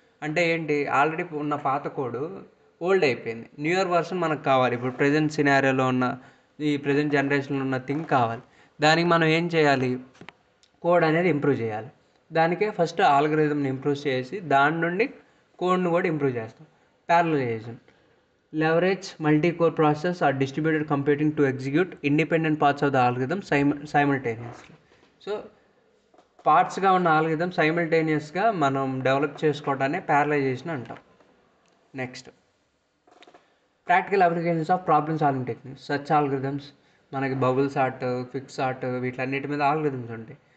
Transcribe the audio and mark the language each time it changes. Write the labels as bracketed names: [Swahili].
[Telugu] అంటే ఏంటి, ఆల్రెడీ ఉన్న పాత కోడ్ ఓల్డ్ అయిపోయింది, న్యూయర్ వర్షన్ మనకు కావాలి. ఇప్పుడు ప్రజెంట్ సినారియోలో ఉన్న ఈ ప్రజెంట్ జనరేషన్లో ఉన్న థింగ్ కావాలి. దానికి మనం ఏం చేయాలి, కోడ్ అనేది ఇంప్రూవ్ చేయాలి. దానికే ఫస్ట్ ఆల్గరిథంని ఇంప్రూవ్ చేసి దాని నుండి కోడ్ను కూడా ఇంప్రూవ్ చేస్తాం. [English] Parallelization, leverage multi-core process or distributed computing to execute independent parts of the algorithm simultaneously. [Telugu] So పార్ట్స్గా ఉన్న ఆల్గరిథం సైమల్టేనియస్గా మనం డెవలప్ చేసుకోవడాన్ని ప్యారలైజేషన్ అంటాం. [English] Next practical applications of problem solving techniques. [Telugu] Such algorithms మనకి బబుల్ సార్ట్, క్విక్ సార్ట్ వీటన్నిటి మీద algorithms ఉంటాయి.